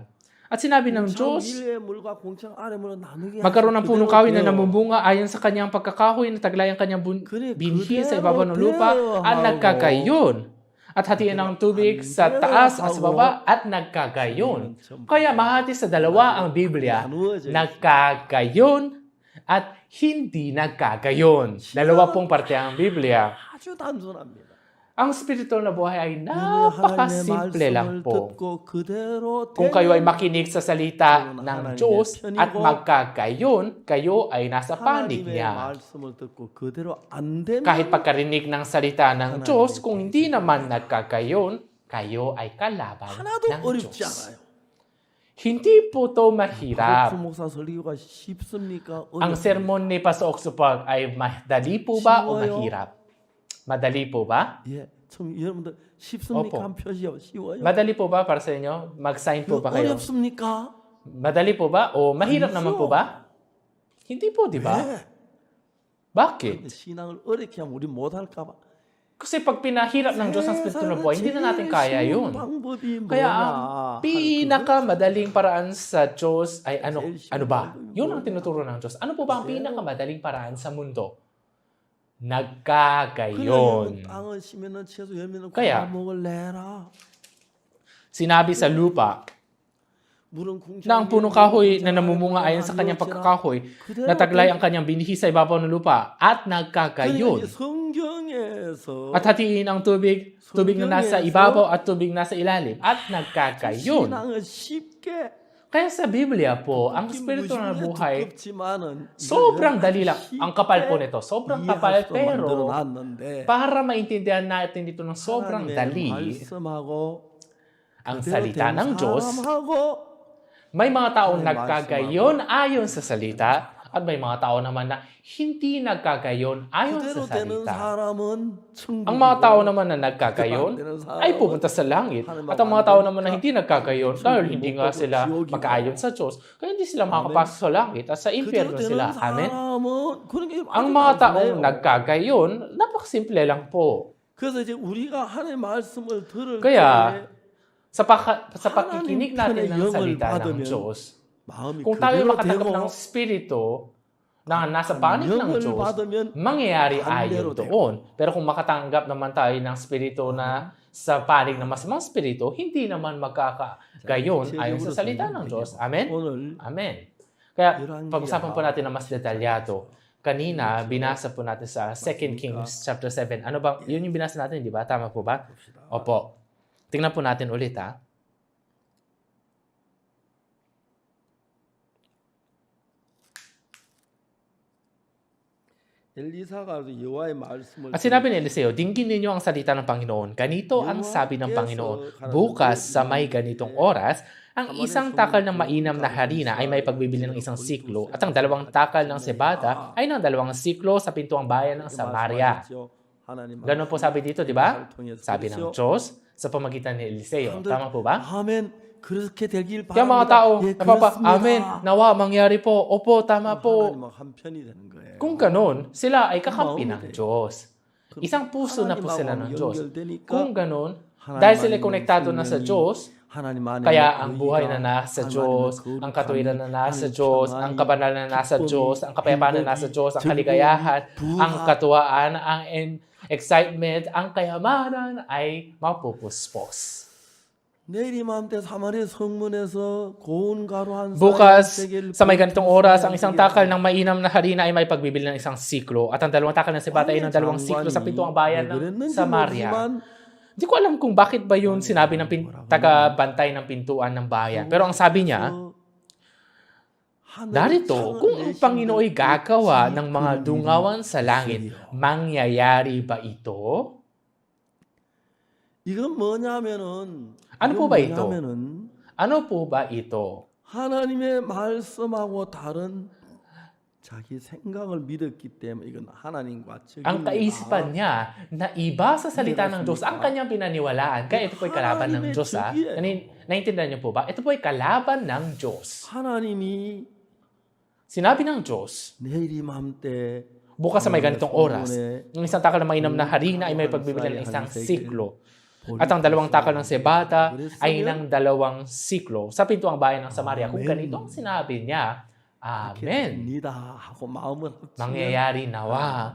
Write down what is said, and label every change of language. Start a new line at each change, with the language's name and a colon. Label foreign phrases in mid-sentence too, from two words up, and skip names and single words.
Filipino: At sinabi ng Diyos, magkaroon ng punong kahoy na namumunga ayon sa kanyang pagkakahoy na taglay ang kanyang binhi sa ibabaw ng lupa at nagkagayon. At hatiin ang tubig sa taas at sa baba at nagkagayon. Kaya mahati sa dalawa ang Biblia, nagkagayon at hindi nagkagayon. Dalawa pong parte ang Biblia.
Korean: 아주 단순합니다.
Filipino: Ang spiritual na buhay ay napakasimple lang po.
Korean: 그대로
Filipino: Kung kayo ay makinig sa salita ng Diyos at magkagayon, kayo ay nasa panig niya. Kahit pagkarinig ng salita ng Diyos, kung hindi naman nagkagayon, kayo ay kalaban ng Diyos. Hindi po ito mahirap. Ang sermon ni Pastor Oxupag ay madali po ba o mahirap? Madali po ba?
Korean: 예, 좀 여러분들 쉽습니까? 오po. 한 표시요. 쉬워요.
Filipino: Madali po ba para sa inyo? Mag-sign po ba kayo?
Korean: 어렵습니까?
Filipino: Madali po ba? O mahirap
Korean: 아니죠.
Filipino: naman po ba? Hindi po, di ba?
Korean: 네.
Filipino: Bakit?
Korean: 신앙을 어렵게 하면 우리 못할까 봐.
Filipino: Kasi pag pinahirap ng Diyos ang Espiritu ng buhay, hindi na natin kaya yun.
Korean: 방법이
Filipino: Kaya
Korean: 뭐냐?
Filipino: ang pinakamadaling paraan sa Diyos ay ano ba? Yun ang tinuturo ng Diyos. Ano po ba ang pinakamadaling paraan sa mundo? Nagkagayon.
Korean: 땅을 심으면 채소 열매는
Filipino: Kaya,
Korean: 과목을 내라.
Filipino: Sinabi sa lupa
Korean: 물은
Filipino: na ang punong kahoy na namumunga ayon sa kanyang pagkakahoy, nataglay ang kanyang binihi sa ibabaw ng lupa at nagkagayon.
Korean: 성경에서
Filipino: At hatiin ang tubig na nasa ibabaw at tubig na nasa ilalim at nagkagayon.
Korean: 신앙을 쉽게
Filipino: Kaya sa Biblia po, ang Espiritu ng buhay,
Korean: 두껍지만은
Filipino: sobrang dali lang. Ang kapal po nito, sobrang kapal, pero
Korean: 만들어놨는데
Filipino: para maintindihan natin dito ng sobrang dali,
Korean: 말씀하고
Filipino: ang salita ng Diyos,
Korean: 사람하고
Filipino: may mga taong nagkagayon ayon sa salita, at may mga tao naman na hindi nagkagayon ayon sa
Korean: 그대로 되는
Filipino: salita.
Korean: 사람은
Filipino: Ang mga tao naman na nagkagayon ay pupunta sa langit. At ang mga tao naman na hindi nagkagayon dahil hindi nga sila magkaayon sa Diyos, kaya hindi sila makakapasok sa langit at sa impyerno sila. Amen? Ang mga taong nagkagayon, napakasimple lang po.
Korean: 그래서 이제 우리가 하나님의 말씀을 들을
Filipino: Kaya,
Korean: 때
Filipino: sa pakikinig natin ng salita ng Diyos,
Korean: 마음이
Filipino: kung tayo
Korean: 그대로
Filipino: makatanggap
Korean: 되고
Filipino: ng Espiritu na nasa panig ng
Korean: 영을
Filipino: Diyos,
Korean: 받으면
Filipino: mangyayari ayon
Korean: 반대로
Filipino: doon. Pero kung makatanggap naman tayo ng Espiritu na sa panig ng masamang Espiritu, hindi naman magkakagayon ayon sa salita ng Diyos. Amen?
Korean: 오늘
Filipino: Amen. Kaya pag-usapan po natin na mas detalyado. Kanina, binasa po natin sa 2 Kings chapter 7. Ano ba? Yun yung binasa natin, di ba? Tama po ba? Opo. Tingnan po natin ulit, ha?
Korean: 엘리사가 여호와의 말씀을
Filipino: At sinabi ni Eliseo, dinggin ninyo ang salita ng Panginoon. Ganito ang sabi ng Panginoon. Bukas sa may ganitong oras, ang isang takal ng mainam na harina ay may pagbibili ng isang siklo at ang dalawang takal ng sebada ay ng 2 siklo sa pintuang bayan ng Samaria. Ganun po sabi dito, di ba? Sabi ng Diyos sa pamagitan ni Eliseo. Tama po ba?
Korean: 아멘. 그렇게 되길
Filipino: Kaya mga
Korean: 바랍니다.
Filipino: tao,
Korean: 예,
Filipino: Amen, nawa, mangyari po. Opo, tama po.
Korean: 하나님은 한편이 되는 거예요.
Filipino: Kung ganun, sila ay kakampi ng Diyos. Isang puso na po sila ng Diyos. Kung ganun, dahil sila konektado na sa Diyos, kaya ang buhay na nasa Diyos, ang katuwiran na nasa Diyos, ang kabanalan na nasa Diyos, ang kapayapaan na nasa Diyos, ang kaligayahan, ang katuwaan, ang excitement, ang kayamanan ay mapupuspos.
Korean: 내일 이맘때 사마리아 성문에서 고운 가루 한
Filipino: Bukas, sa may ganitong oras, ang isang takal ng mainam na harina ay may pagbibili ng isang siklo at ang dalawang takal ng sebada ay ng 2 siklo sa pintuang bayan ng Samaria. Di ko alam kung bakit ba yun sinabi ng taga-bantay ng pintuan ng bayan. Pero ang sabi niya, darito, kung ang Panginoon ay gagawa ng mga dungawan sa langit, mangyayari ba ito?
Korean: 이건 뭐냐면은
Filipino: Ano po ba ito? Ano po ba ito?
Korean: 하나님의 말씀하고 다른 자기 생각을 믿었기 때문에 이건 하나님과
Filipino: Ang kaisipan niya na iba sa salita ng Diyos ang kanyang pinaniwalaan. Kaya ito po ay kalaban ng Diyos. Naintindihan niyo po ba? Ito po ay kalaban ng Diyos.
Korean: 하나님이
Filipino: Sinabi ng Diyos,
Korean: 내일 이맘때
Filipino: bukas sa may ganitong oras, yung isang takal na mainam na harina ay may pagbibili ng isang siklo. At ang 2 takal ng sebada ay ng 2 siklo sa pintuang bayan ng Samaria. Kung ganito ang sinabi niya, Amen. Mangyayari nawa.